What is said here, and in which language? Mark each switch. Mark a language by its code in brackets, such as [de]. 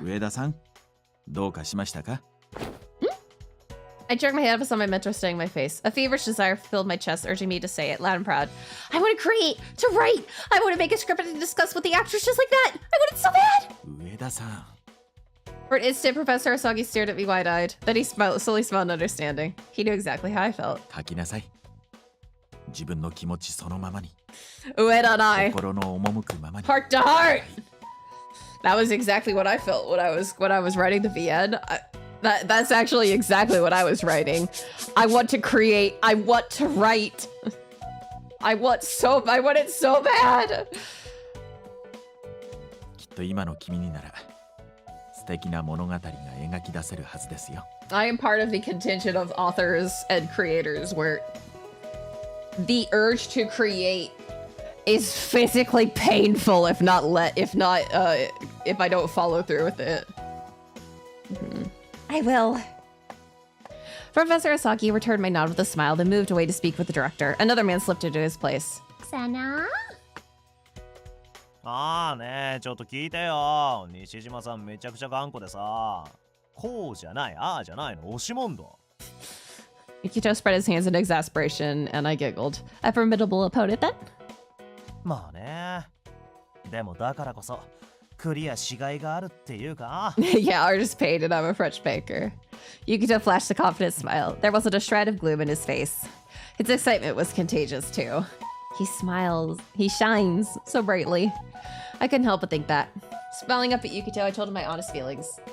[ja] 上田さん、どうかしましたか？ [en] I jerked my head up and saw my mentor staring my face. A feverish desire filled my chest, urging me to say it loud and proud. I want to create, to write. I want to make a script and discuss with the actors just like that. I want it so bad. [ja] 上田さん。 [en] For an instant, Professor Asagi stared at me wide-eyed. Then he slowly smiled in understanding. He knew exactly how I felt. [ja] 書きなさい。自分の気持ちそのままに。 [en] Ueda and I. [ja] 心の赴くままに。 [en] Heart to heart. That was exactly what I felt when I was writing the VN. That's actually exactly what I was writing. I want to create. I want to write. I want it so bad. [ja] きっと今の君になら素敵な物語が描き出せるはずですよ。 [en] I am part of the contingent of authors and creators where the urge to create is physically painful if I don't follow through with it. I will. Professor Asaki returned my nod with a smile, then moved away to speak with the director. Another man slipped into his place. Sena? [ja] ああねえ、ちょっと聞いてよ。西島さんめちゃくちゃ頑固でさ。こうじゃない、ああじゃないの押し問答。 [en] Yukito spread his hands in exasperation, and I giggled. A formidable opponent then? [ja] まあね。でもだからこそクリアしがいがあるっていうか。 [en] Yeah, artist paid and I'm a French baker. Yukito flashed a confident smile. There wasn't a shred of gloom in his face. His excitement was contagious too. He smiles. He shines so brightly. I couldn't help but think that. Smiling up at Yukito, I told him my honest feelings.